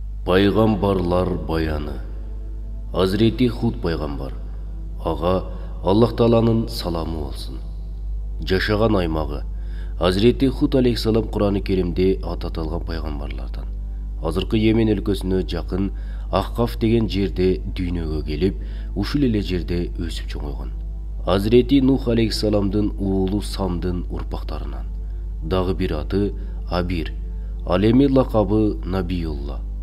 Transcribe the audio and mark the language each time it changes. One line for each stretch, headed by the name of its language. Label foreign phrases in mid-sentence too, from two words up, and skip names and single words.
Kyrgyz: Пайғамбарлар баяны. Hazreti Hud пайғамбар. Аға Аллах Тааланың саламы болсын. Жашаған аймағы. Hazreti Hud алейхиссалам Құран-ы Керимде ататылған пайғамбарлардан. Азыркы Йемен өлкөсүнө жакын Ахқаф деген жерде дүйнөгө келип, ушул эле жерде өсүп чоңойгон. Hazreti Nuh алейхиссаламдын уулу Самдын урпактарынан. Дагы бир аты Абир. Ал эми лакабы Набиулла.